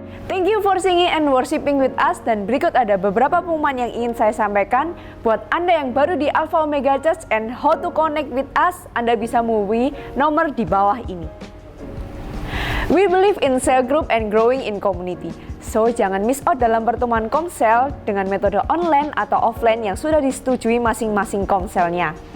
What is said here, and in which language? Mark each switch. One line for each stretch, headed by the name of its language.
English: Thank you for singing and worshiping with us.
Indonesian: Dan berikut ada beberapa pengumuman yang ingin saya sampaikan. Buat Anda yang baru di Alpha Omega Church
English: and how to connect with us,
Indonesian: Anda bisa menghubungi nomor di bawah ini.
English: We believe in cell group and growing in community. So,
Indonesian: jangan
English: miss out
Indonesian: dalam pertemuan komsel dengan metode online atau offline yang sudah disetujui masing-masing komselnya.